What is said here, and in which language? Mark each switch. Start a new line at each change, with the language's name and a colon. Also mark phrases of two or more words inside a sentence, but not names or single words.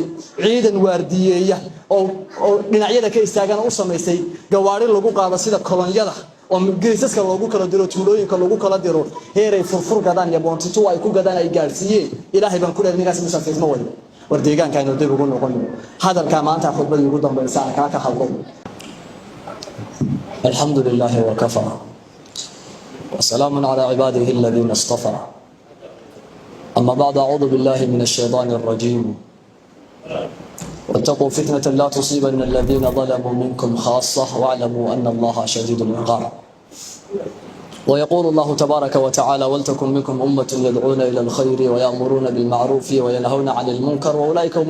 Somali: ciidan waardiyeeya oo dhinacyada ka istaagana u samaystay gawaari lagu qaado sida kolonyada oo geesaska loogu kala diro tuulooyinka loogu kala diro heeray furfur gadaan iyo boontitu ay ku gadaan ay gaarsiiyeen ilaahay baan ku leeyahay ninkaas musaafisma way war deegaanka inuu dib ugu noqon hadalka maanta khudbada ugu dambaysa ka hadlo
Arabic: الحمد لله وكفى وسلام على عباده الذين اصطفى أما بعد أعوذ بالله من الشيطان الرجيم واتقوا فتنة لا تصيبن الذين ظلموا منكم خاصة واعلموا أن الله شديد العقاب ويقول الله تبارك وتعالى ولتكن منكم أمة يدعون إلى الخير ويأمرون بالمعروف وينهون عن المنكر وأولئك هم